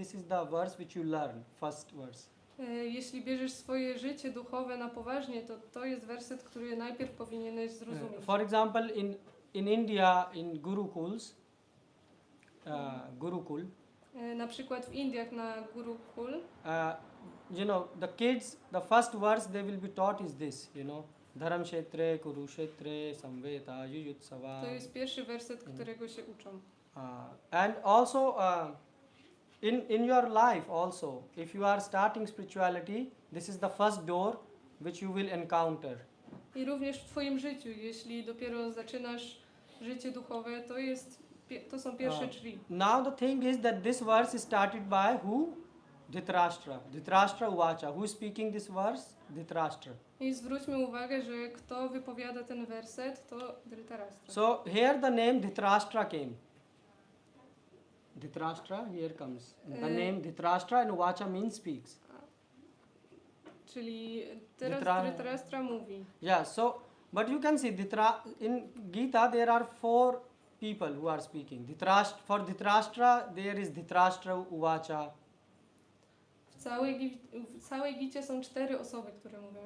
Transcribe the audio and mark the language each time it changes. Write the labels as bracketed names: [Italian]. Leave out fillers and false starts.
[English] This is the verse which you learn, first verse. [Polish] Jeśli bierzesz swoje życie duchowe na poważnie, to jest werset, który najpierw powinieneś zrozumieć. [English] For example, in India, in Gurukuls, Gurukul. [Polish] Na przykład w Indiach na Gurukul. [English] The kids, the first verse they will be taught is this, [Sanskrit] Dharam Kshetre, Kurukshetre, Samveta, Yuyutsava. [Polish] To jest pierwszy werset, którego się uczą. [English] And also in your life also, if you are starting spirituality, this is the first door which you will encounter. [Polish] I również w twoim życiu, jeśli dopiero zaczynasz życie duchowe, to są pierwsze drzwi. [English] Now the thing is that this verse is started by who? Dhritarashtra. [Sanskrit] Dhritarashtra Uvacha. [English] Who is speaking this verse? Dhritarashtra. [Polish] I zwróćmy uwagę, że kto wypowiada ten werset, to Dhritarashtra. [English] So here the name Dhritarashtra came. Dhritarashtra, here comes. The name Dhritarashtra and Uvacha means speaks. [Polish] Czyli teraz Dhritarashtra mówi. [English] Yeah, so, but you can see in Gita there are 4 people who are speaking. For Dhritarashtra there is Dhritarashtra Uvacha. [Polish] W całej Gicie są 4 osoby, które mówią.